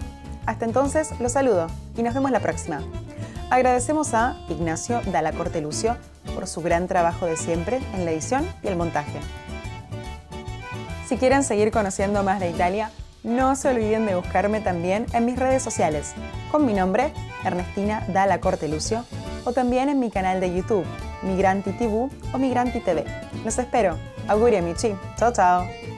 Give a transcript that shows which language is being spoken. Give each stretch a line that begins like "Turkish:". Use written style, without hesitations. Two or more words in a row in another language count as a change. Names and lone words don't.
Spanish: Hasta entonces, los saludo y nos vemos la próxima. Agradecemos a Ignacio Dalla Corte Lucio por su gran trabajo de siempre en la edición y el montaje. Si quieren seguir conociendo más de Italia, no se olviden de buscarme también en mis redes sociales, con mi nombre, Ernestina Dalla Corte Lucio, o también en mi canal de YouTube, Migranti TV o Migranti TV. Los espero.
Italian: Auguri amici. Ciao ciao.